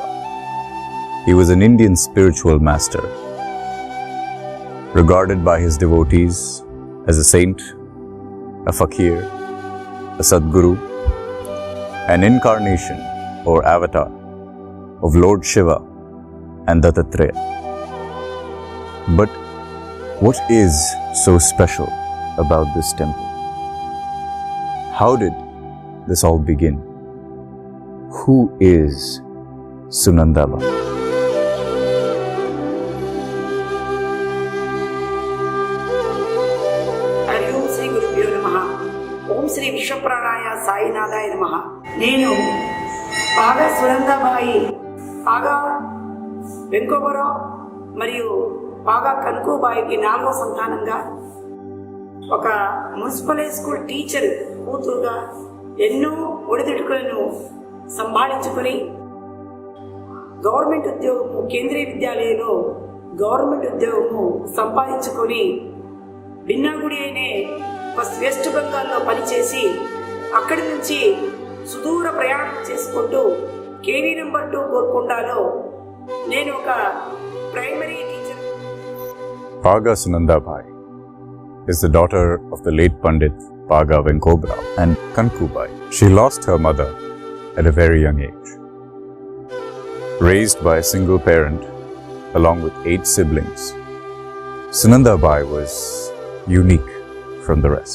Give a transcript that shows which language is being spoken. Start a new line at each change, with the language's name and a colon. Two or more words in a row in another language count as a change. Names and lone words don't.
English: He was an Indian spiritual master, regarded by his devotees as a saint, a fakir, a Sadguru, an incarnation or avatar of Lord Shiva and Dattatreya. But what is so special about this temple? How did this all begin? Who is Sunandha Bai?
Sanskrit: Sri Gurubhyo Namaha. Om Sri Vishwapranaya Sainadaya Namaha.
Telugu: నేను పాగా సునంద బాయి, పాగా వెంకోబరావు మరియు పాగా కనుకుబాయికి 4వ సంతానంగా, ఒక
English: municipal school teacher
Telugu: కూతురుగా ఎన్నో ఒడిదుడుకులను సంభాళించుకొని గవర్నమెంట్ ఉద్యోగము, కేంద్రీయ విద్యాలయంలో గవర్నమెంట్ ఉద్యోగము సంపాదించుకొని బిన్నాగుడి అనే వెస్ట్ బెంగాల్లో పనిచేసి అక్కడి నుంచి సుదూర ప్రయాణం చేసుకుంటూ కేవీ నెంబర్ 2 గోల్కొండలో నేను ఒక
English: primary teacher. Paga Sunandha Bai is the daughter of the late Pandit Paga Venkobrao and Kanku Bai. She lost her mother at a very young age. Raised by a single parent along with 8 siblings, Sunandha Bai was unique from the rest.